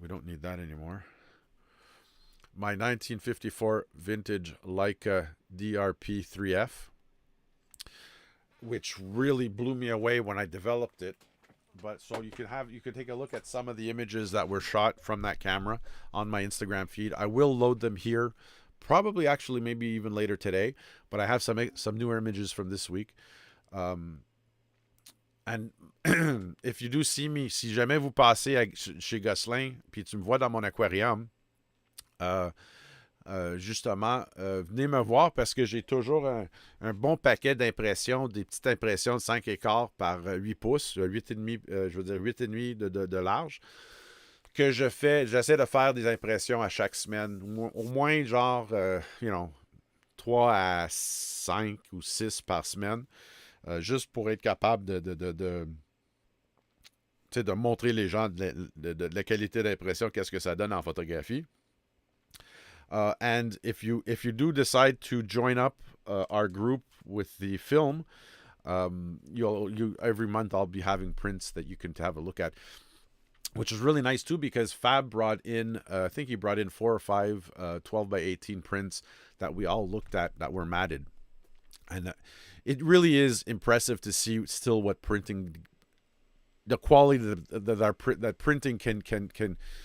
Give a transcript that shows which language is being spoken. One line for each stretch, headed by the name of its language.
English: We don't need that anymore. My 1954 vintage Leica DRP 3F, which really blew me away when I developed it. But so you can take a look at some of the images that were shot from that camera on my Instagram feed. I will load them here, probably actually maybe even later today. But I have some newer images from this week. And if you do see me,
French: si jamais vous passez chez Gosselin, puis tu me vois dans mon aquarium, justement, venez me voir, parce que j'ai toujours un bon paquet d'impressions, des petites impressions de 5 écarts par 8 pouces, 8,5, je veux dire 8,5 de large, que j'essaie de faire des impressions à chaque semaine, au moins genre, 3 à 5 ou 6 par semaine, juste pour être capable de montrer les gens de la qualité d'impression, qu'est-ce que ça donne en photographie.
English: And if you do decide to join up our group with the film, you every month I'll be having prints that you can have a look at, which is really nice too, because Fab brought in, I think he brought in 4 or 5 12 by 18 prints that we all looked at that were matted, and it really is impressive to see still what printing, the quality that printing can